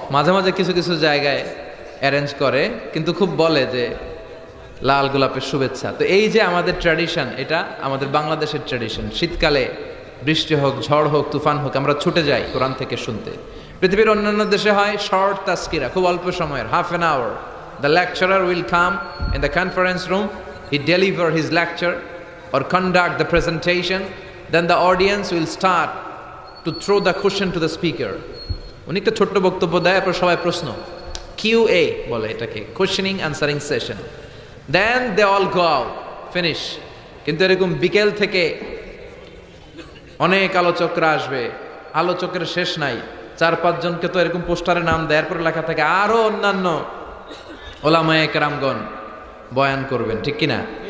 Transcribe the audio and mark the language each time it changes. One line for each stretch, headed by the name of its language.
Bangla: মাঝে মাঝে কিছু কিছু জায়গায় অ্যারেঞ্জ করে, কিন্তু খুব বলে যে লাল গোলাপের শুভেচ্ছা। তো এই যে আমাদের ট্র্যাডিশন, এটা আমাদের বাংলাদেশের ট্র্যাডিশন। শীতকালে বৃষ্টি হোক, ঝড় হোক, তুফান হোক, আমরা ছুটে যাই কোরআন থেকে শুনতে। পৃথিবীর অন্যান্য দেশে হয় শর্ট তাস্কিরা, খুব অল্প সময়ের,
English: Half an hour. The lecturer will come in the conference room, he deliver his lecture or conduct the presentation, then the audience will start to throw the question to the speaker.
Bangla: উনি একটা ছোট্ট বক্তব্য দেয়, এরপর সবাই প্রশ্ন, QA বলে এটাকে, questioning answering session.
English: Then they all go out, finish.
Bangla: কিন্তু এরকম বিকেল থেকে অনেক আলোচকরা আসবে, আলোচকের শেষ নাই, 4-5 জনকে তো এরকম পোস্টারে নাম দেয়, এরপরে লেখা থাকে আরো অন্যান্য ওলামায়ে কেরামগণ বয়ান করবেন, ঠিক কিনা?